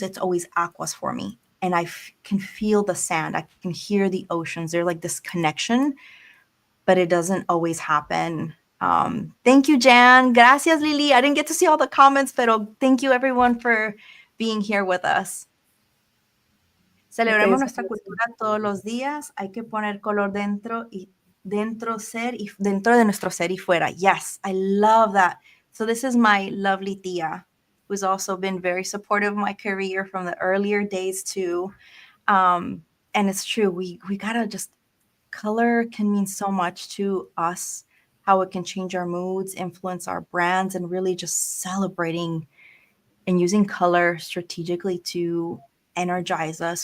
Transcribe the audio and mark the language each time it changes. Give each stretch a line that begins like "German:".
English: It's always aquas for me. And I can feel the sand. I can hear the oceans. They're like this connection, but it doesn't always happen. Thank you, Jan.
Spanish: Gracias,
English: Lili. I didn't get to see all the comments,
Spanish: pero
English: thank you everyone for being here with us.
Spanish: Celebremos nuestra cultura todos los días. Hay que poner color dentro de nuestro ser y fuera.
English: Yes, I love that. So this is my lovely tia, who's also been very supportive of my career from the earlier days too. And it's true. We gotta just, color can mean so much to us, how it can change our moods, influence our brands, and really just celebrating and using color strategically to energize us.